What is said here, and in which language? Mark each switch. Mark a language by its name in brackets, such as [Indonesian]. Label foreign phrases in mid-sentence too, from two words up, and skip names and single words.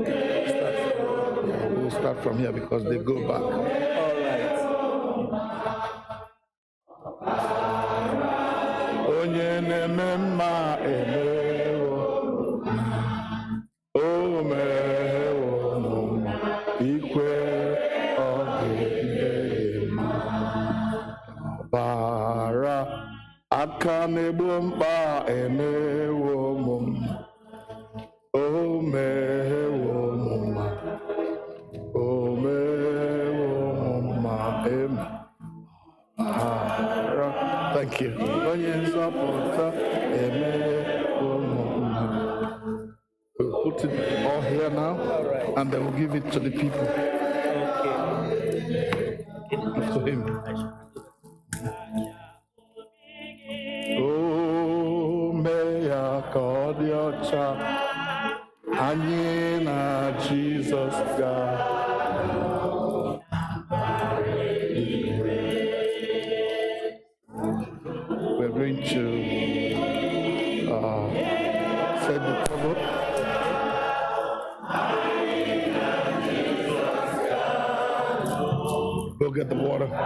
[English] We'll start from here because they go back. All right. [Igbo] Onye na-eme mma emewo, o mewo n'ụwa ikwe ọ ga-eme mma. Ọbara aka na-egbu mkpa emewo ụmụ mma, o mewo ụmụ mma, o mewo ụmụ mma, [English] thank you. [Igbo] Onye nzọpụta emewo ụmụ mma. [English] We'll put it all here now, and then we'll give it to the people. To him. [Igbo] Oh, mee ya ka ọ dị ọcha, anyị na Jizọs gaa. [English] We're going to set the cover. Go get the water.